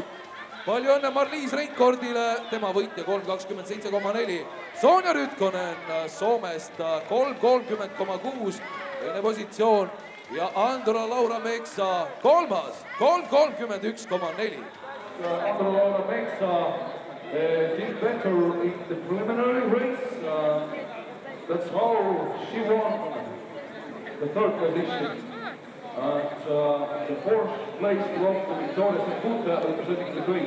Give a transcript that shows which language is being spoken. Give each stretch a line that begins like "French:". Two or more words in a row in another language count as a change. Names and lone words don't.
Estonian: Palju õnne Marliis Reinkordile, tema võitja 3.27,4. Sonja Rütkönen Soomest 3.30,6, teine positsioon ja Andro-Laura Meeksa 3. 3.31,4.
English: Andro-Laura Meeksa did better in the preliminary race. That's how she won the 3rd position. And the 4th place belongs to Viktoria Šenkute, representing the Greek.